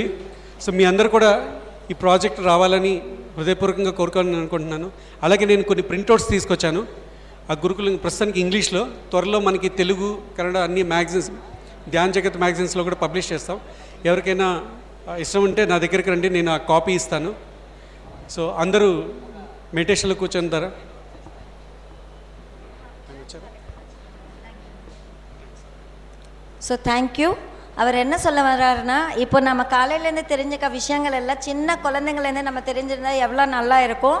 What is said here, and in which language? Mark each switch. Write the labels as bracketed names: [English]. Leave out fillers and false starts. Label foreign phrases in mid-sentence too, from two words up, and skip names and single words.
[Telugu] సో మీ అందరూ కూడా ఈ ప్రాజెక్ట్ రావాలని హృదయపూర్వకంగా కోరుకోవాలని అనుకుంటున్నాను. అలాగే నేను కొన్ని ప్రింట్అవుట్స్ తీసుకొచ్చాను. ఆ గురుకులం ప్రస్తుతానికి ఇంగ్లీష్లో, త్వరలో మనకి తెలుగు, కన్నడ అన్ని మ్యాగజైన్స్, ధ్యాన్ జగత్ మ్యాగజైన్స్లో కూడా పబ్లిష్ చేస్తాం. ఎవరికైనా ఇష్టం ఉంటే నా దగ్గరికి రండి, నేను ఆ కాపీ ఇస్తాను. సో అందరూ [Tamil] மெடிடேஷனில் கூச்சன் தர. [English] So thank you. [Tamil] அவர் என்ன சொல்ல வர்றாருன்னா, இப்போ நம்ம காலையிலேருந்து தெரிஞ்சுக்க விஷயங்கள் எல்லாம் சின்ன குழந்தைங்கள்லேருந்து நம்ம தெரிஞ்சிருந்தா எவ்வளோ நல்லா இருக்கும்.